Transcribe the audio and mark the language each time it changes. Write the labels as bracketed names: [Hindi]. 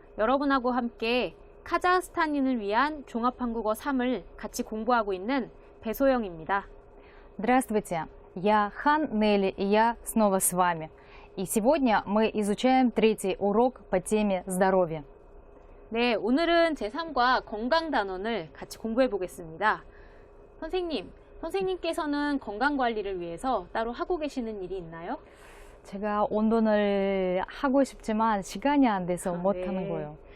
[Korean] 여러분하고 함께 카자흐스탄인을 위한 종합한국어 3을 같이 공부하고 있는 배소영입니다. [Russian] Здравствуйте, я Хан Нелли, и я снова с вами. И сегодня мы изучаем третий урок по теме здоровья. [Korean] 네, 오늘은 제3과 건강 단원을 같이 공부해 보겠습니다. 선생님께서는 건강 관리를 위해서 따로 하고 계시는 일이 있나요? 제가 운동을 하고 싶지만 시간이 안 돼서 못하는 거예요.